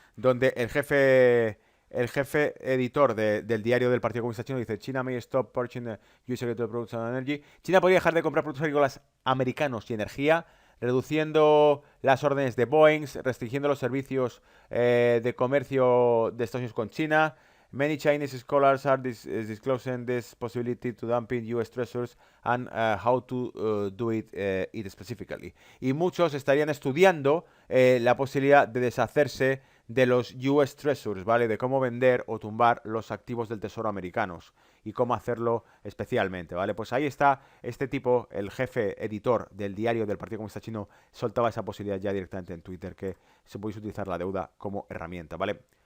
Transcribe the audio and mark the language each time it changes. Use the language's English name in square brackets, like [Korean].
[Spanish] Donde el jefe editor del diario del Partido Comunista Chino dice: [English] China may stop purchasing US agricultural products and energy. [Spanish] China podría dejar de comprar productos agrícolas americanos y energía, reduciendo las órdenes de Boeing, restringiendo los servicios de comercio de Estados Unidos con China. [English] Many Chinese scholars are disclosing this possibility to dumping US treasures and how to do it specifically. [Spanish] Y muchos estarían estudiando la posibilidad de deshacerse de los US Treasuries, ¿vale? De cómo vender o tumbar los activos del tesoro americanos y cómo hacerlo especialmente, ¿vale? Pues ahí está este tipo, el jefe editor del diario del Partido Comunista Chino, soltaba esa posibilidad ya directamente en Twitter, que se puede utilizar la deuda como herramienta, ¿vale?